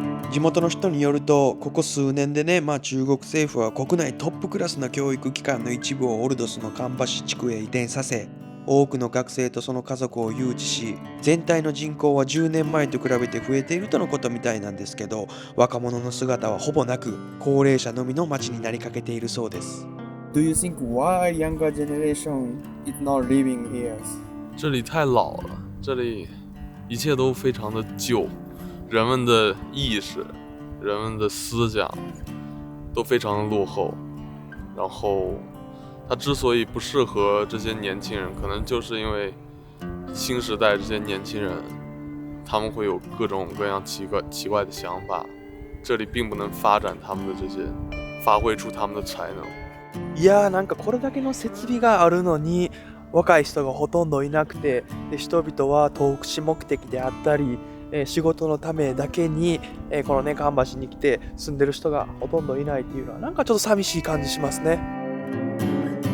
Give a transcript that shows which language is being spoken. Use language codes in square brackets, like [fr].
[ja] 地元の人によると、ここ数年でね、中国政府は国内トップクラスの教育機関の一部をオルドスのカンバシ地区へ移転させ、多くの学生とその家族を誘致し、全体の人口は10年前と比べて増えているとのことみたいなんですけど、若者の姿はほぼなく、高齢者のみの街になりかけているそうです。 [en] Do you think why younger generation is not living here? [zh] 这里太老了，这里一切都非常的旧，人们的意识、人们的思想都非常的落后。然后，它之所以不适合这些年轻人，可能就是因为新时代这些年轻人，他们会有各种各样奇怪的想法，这里并不能发展他们的这些，发挥出他们的才能。 [ja] いやー、なんかこれだけの設備があるのに若い人がほとんどいなくて、で人々は投資目的であったり、仕事のためだけに、このね蒲橋に来て住んでる人がほとんどいないっていうのはなんかちょっと寂しい感じしますね。